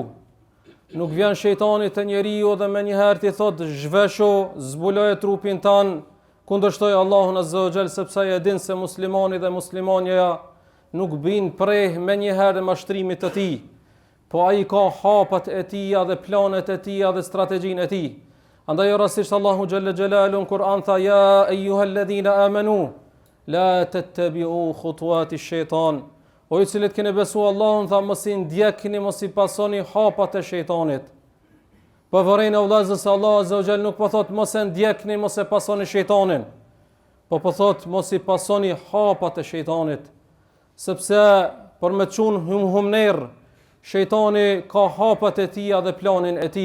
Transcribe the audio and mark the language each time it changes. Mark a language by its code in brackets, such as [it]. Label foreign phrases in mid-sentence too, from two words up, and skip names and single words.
[sq] Nuk vjen shejtani te njeriu dhe me njëherë ti thot zhveshu, zbuloje trupin tan, kundërshtoj Allahun [ar] عز وجل, [sq] sepse ai e din se muslimani dhe muslimanja nuk bin prej me njëherë mashtrimit të tij. Po ai ka hapat e tija dhe planet e tija dhe strategjinë e tij. Andaj rastisht Allahu [ar] جل جلاله [sq] në Kur'an tha [ar] يا أيها الذين آمنوا لا تتبعوا خطوات الشيطان. [sq] O ju cilët keni besuar Allahun, tha mos i ndjekni, mos i pasoni hapat e shejtanit. Po vërejnë vëllezër se Allahu [ar] عز وجل [sq] nuk po thot mos e ndjekni, mos e pasoni shejtanin. Po thot mos i pasoni hapat e shejtanit. Sepse për me çun humner, shejtani ka hapat e tija dhe planin e tij.